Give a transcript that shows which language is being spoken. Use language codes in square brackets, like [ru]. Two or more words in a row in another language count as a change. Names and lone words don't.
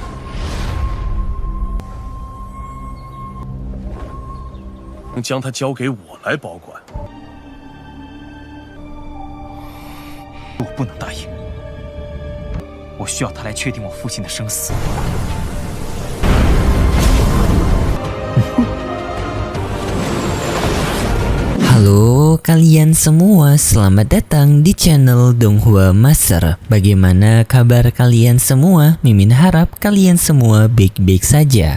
[zh] 将它交给我来保管。我不能答应，我需要他来确定我父亲的生死。 [id] Halo kalian semua, selamat datang di channel Donghua Master. Bagaimana kabar kalian semua? Mimin harap kalian semua baik-baik saja.